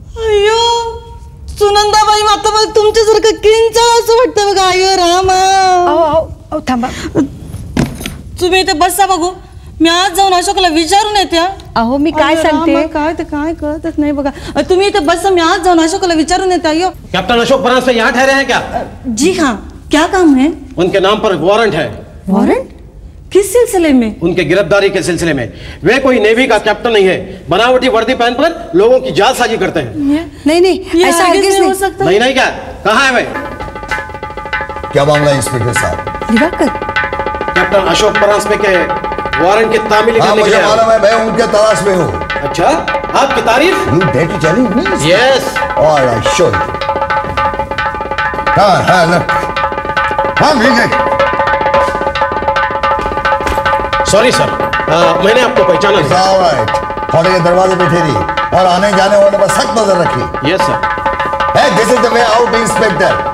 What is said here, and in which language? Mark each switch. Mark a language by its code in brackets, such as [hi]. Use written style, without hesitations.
[mr] अयो सुनंदाबाई आता मला तुमच्यासारखं किंचाळ असं वाटतं बघा. अयो रामा. थांबा. तुम्ही इथे बसा बघू. मी आज जाऊन अशोकला विचारून येते. अहो मी काय सांगते. काय ते काय कळतच नाही बघा. तुम्ही इथे बसा. मी आज जाऊन अशोकला विचारून येते. अयो [hi] कैप्टन अशोक परांजपे यहाँ ठहरे हैं क्या? जी हाँ. क्या काम है? उनके नाम पर वारंट है. वारंट? किस सिलसिले में? उनके गिरफ्तारी के सिलसिले में. वे कोई नेवी का कैप्टन नहीं है. बनावटी वर्दी पहनकर लोगों की जालसाजी करते हैं. नहीं ऐसा हरगिज नहीं हो सकता. नहीं क्या? कहाँ है वे? क्या मामला है इंस्पेक्टर साहब? दिवाकर. कैप्टन अशोक परांजपे के वारंट की तामील करने के मुझे लिए. मालूम है, मैं उनके तलाश में हूँ. अच्छा आपकी तारीफ? [en] You dare to challenge me? Yes. All right, show you. हाँ look. [hi] हाँ मिल गए. सॉरी सर, मैंने आपको पहचाना नहीं. [en] All right. [hi] हॉटेल के दरवाजे पे ठहरी और आने जाने वाले पर सख्त नजर रखी. [en] Yes sir. Hey, this is the way out, Inspector.